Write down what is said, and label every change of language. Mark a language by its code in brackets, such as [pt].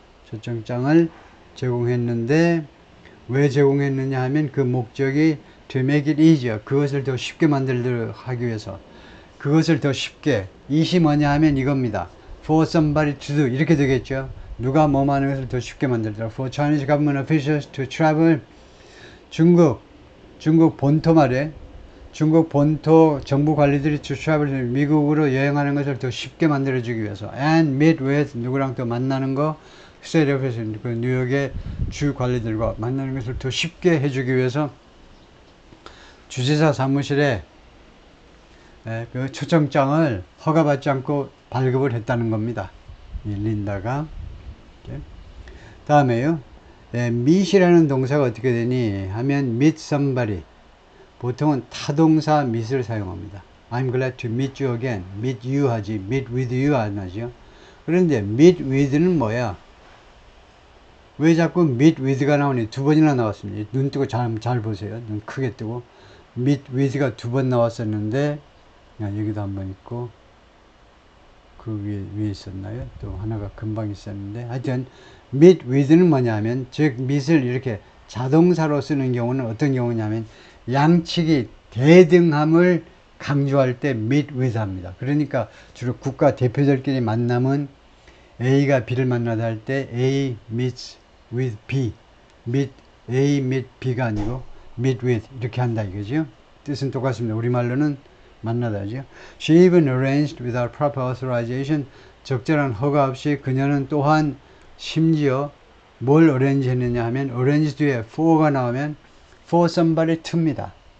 [ko] 초청장을 제공했는데 왜 제공했느냐 하면 그 목적이 [en] to make it easier, [ko] 그것을 더 쉽게 만들도록 하기 위해서. 그것을 더 쉽게, 이시 뭐냐 하면 이겁니다. [en] for somebody to do, [ko] 이렇게 되겠죠. 누가 뭐뭐 하는 것을 더 쉽게 만들도록. [en] for Chinese government officials to travel, [ko] 중국 본토 말에 중국 본토 정부 관리들이 to travel, 미국으로 여행하는 것을 더 쉽게 만들어주기 위해서. [en] and meet with, [ko] 누구랑 또 만나는 거, 스테이트 오피스, 그 뉴욕의 주 관리들과 만나는 것을 더 쉽게 해주기 위해서 주지사 사무실에 그 초청장을 허가받지 않고 발급을 했다는 겁니다. 이 린다가. 다음에요, meet이라는 동사가 어떻게 되니 하면 meet somebody, 보통은 타동사 meet을 사용합니다. [en] I'm glad to meet you again. meet you 하지 meet with you [ko] 안 하죠. 그런데 [en] meet with는 뭐야? [ko] 왜 자꾸 meet with가 나오니? 두 번이나 나왔습니다. 눈 뜨고 잘 보세요. 눈 크게 뜨고. meet with가 두 번 나왔었는데, 여기도 한 번 있고, 그 위에 있었나요? 또 하나가 금방 있었는데, 하여튼, meet with는 뭐냐면, 즉, meet을 이렇게 자동사로 쓰는 경우는 어떤 경우냐면, 양측이 대등함을 강조할 때 meet with 합니다. 그러니까 주로 국가 대표들끼리 만남은 A가 B를 만나다 할 때 [en] A meets with B, [ko] A meet B가 아니고 meet with 이렇게 한다 이거죠. 뜻은 똑같습니다. 우리말로는 만나다 하죠. [en] She even arranged without proper authorization. [ko] 적절한 허가 없이 그녀는 또한 심지어 뭘 arrange 했느냐 하면 arrange 뒤에 for가 나오면 for somebody to입니다.